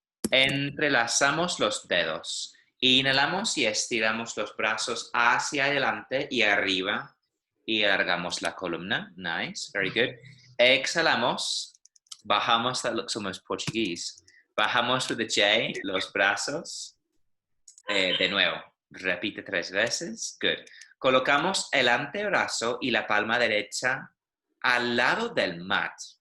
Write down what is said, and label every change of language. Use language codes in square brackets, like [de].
[es] Entrelazamos los dedos. Inhalamos y estiramos los brazos hacia adelante y arriba. y alargamos la columna. [en] Nice, very good. [es] Exhalamos, bajamos, [en] that looks almost Portuguese. [es] Bajamos [en] with the J, [es] los brazos. De nuevo, repite 3 veces. [en] Good. [es] Colocamos el antebrazo y la palma derecha al lado del mat.